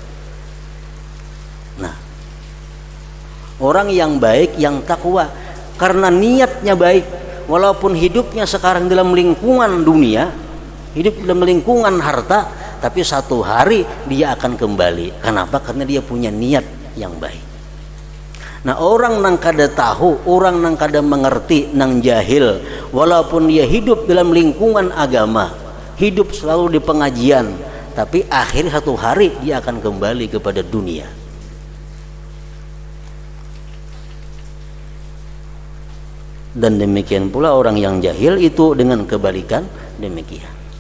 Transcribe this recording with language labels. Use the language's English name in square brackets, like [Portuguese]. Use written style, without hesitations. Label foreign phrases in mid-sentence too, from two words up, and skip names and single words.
[Indonesian] Nah, orang yang baik, yang takwa, karena niatnya baik, walaupun hidupnya sekarang dalam lingkungan dunia, hidup dalam lingkungan harta, tapi satu hari dia akan kembali. Kenapa? Karena dia punya niat yang baik. Nah, [Banjar] orang nang kada tahu, orang nang kada mengerti, nang jahil, [Indonesian] walaupun dia hidup dalam lingkungan agama, hidup selalu di pengajian, tapi akhir satu hari dia akan kembali kepada dunia. Dan demikian pula orang yang jahil itu dengan kebalikan demikian.